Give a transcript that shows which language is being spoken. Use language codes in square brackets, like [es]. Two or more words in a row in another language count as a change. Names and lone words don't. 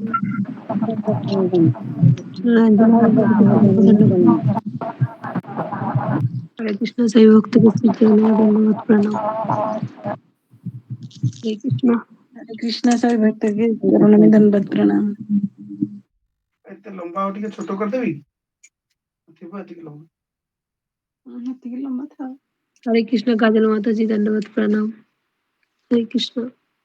[hi] हरे कृष्ण सभी भक्त के श्री चरणों में धन्यवाद प्रणाम हरे कृष्ण सभी भक्त के चरणों में धन्यवाद प्रणाम। [or] ଏତେ ଲମ୍ବା ଆଉ ଟିକେ ଛୋଟ କରିଦେବି ଥିବ ଏତିକି ଲମ୍ବା। ଏତିକି ଲମ୍ବା ଥାଉ। [hi] हरे कृष्ण काजल माता जी धन्यवाद प्रणाम हरे कृष्ण